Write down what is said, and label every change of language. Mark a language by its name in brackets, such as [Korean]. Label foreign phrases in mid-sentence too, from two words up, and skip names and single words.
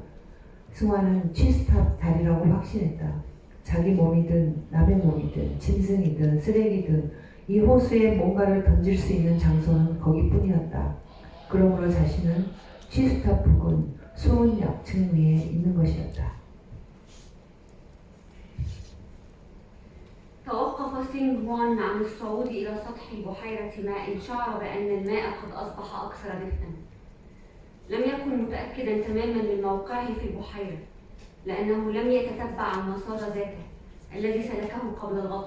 [Korean] 승화는 취스탑 다리라고 확신했다. 자기 몸이든 남의 몸이든 짐승이든 쓰레기든 이 호수에 뭔가를 던질 수 있는 장소는 거기뿐이었다. 그러므로 자신은 취스탑 부근 수온 약층 위에 있는 것이었다. [Arabic] توقف سينغ هوان عن الصعود إلى سطح بحيرة ماء. شعر بأن الماء قد أصبح أكثر دفئا. لم يكن متأكدا تماما من موقعه في البحيرة، لأنه لم يتتبع المسار ذاته الذي سلكه قبل الغطس.